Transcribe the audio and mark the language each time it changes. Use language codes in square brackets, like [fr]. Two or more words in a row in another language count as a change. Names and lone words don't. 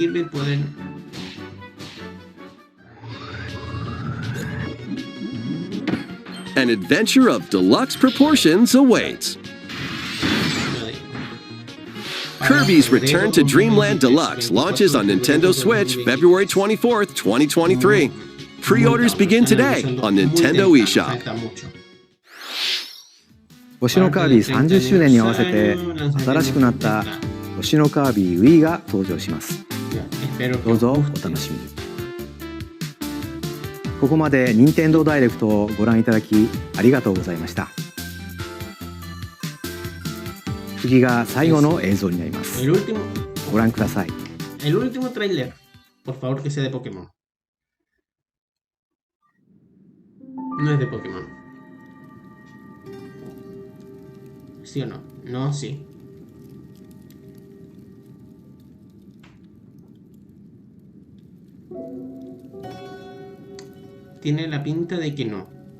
[en] An adventure of deluxe proportions awaits. Kirby's Return to Dreamland Deluxe launches on Nintendo Switch February 24th, 2023. Pre-orders begin today on Nintendo eShop. [ja] 星のカービィ30周年に合わせて新しくなった星のカービィ Wii が登場します。どうぞお楽しみに。ここまで任天堂ダイレクトをご覧いただきありがとうございました。次が最後の映像になります。 [es] El último, [ja] ご覧ください。 [es] el último tráiler, por favor que sea de Pokémon. No es de Pokémon. ¿Sí o no? No, sí. Tiene la pinta de que no.